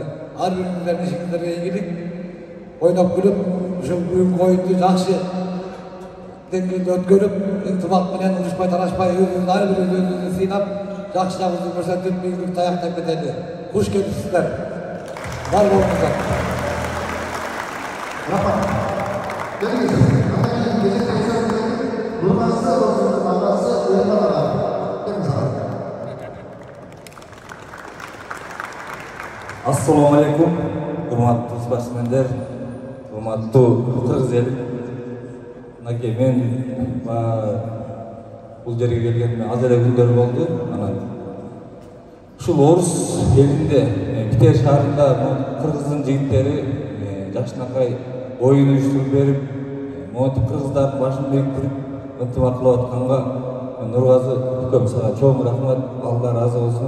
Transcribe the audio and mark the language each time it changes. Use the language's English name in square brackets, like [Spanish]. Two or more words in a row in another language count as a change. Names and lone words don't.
[Kyrgyz] Ар бириңиздердин ишиңиздерге ийгилик. Ойноп күлүп, ушул бүгүнкү оюнду жакшы деңгээлде өткөрүп, ынтымак менен урушпай талашпай, өзүбүз ар бирибиз өзүбүздү сыйнап, жакшы жагыбызды көрсөтүп, ийгиликти аяктап кетели. Куш келипсиздер. Бар болуңуздар. Рахмат. [Kazakh] Келіңіз. Нұрғазы досымыздың ағасы Ерман аға. Келіңіз аға. Ассалаумағалейкум, [Kyrgyz] урматтуу спортсмендер, урматтуу кыргыз ели. Мынакей мен бул жерге келгениме аз эле күндөр болду. Ушул орус элинде, Питер шаарында кыргыздын жигиттери жакшынакай оюн уюштуруп берип, монтип кыргыздардын башын бириктирип ынтымак кылып атканга Нургазы үкөм сага чоң рахмат, Алла ыраазы болсун.